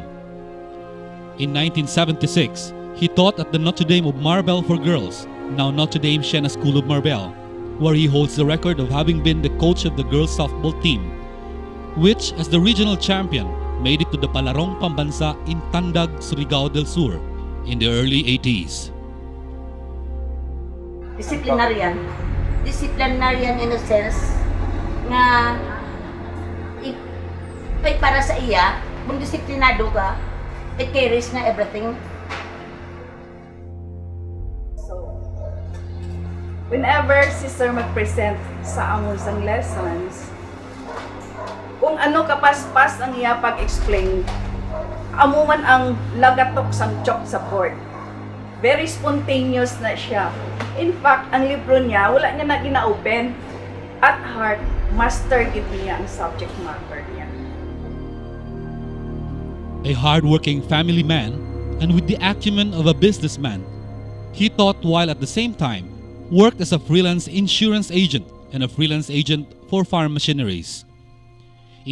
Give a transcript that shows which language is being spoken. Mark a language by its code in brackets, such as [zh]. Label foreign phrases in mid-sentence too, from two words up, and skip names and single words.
[en] In 1976, he taught at the Notre Dame of Marbel for Girls, now Notre Dame Siena School of Marbel, where he holds the record of having been the coach of the girls softball team, which, as the regional champion, made it to the Palarong Pambansa in Tandag, Surigao del Sur in the early 80s. Disciplinarian in a sense [hil] nga para sa iya, kung disiplinado ka, [en] it carries na everything. [hil] Whenever si Sir mag-present sa among sang lessons, kung ano kapaspas ang iya pag-explain, amo man ang lagatok sang chok sa board. [en] Very spontaneous [hil] na siya. In fact, ang libro niya, wala niya na gina-open. [en] At heart, [hil] master gid niya ang [en] subject matter [hil] niya. [en] A hard-working family man, and with the acumen of a businessman, he taught while at the same time worked as a freelance insurance agent and a freelance agent for farm machineries.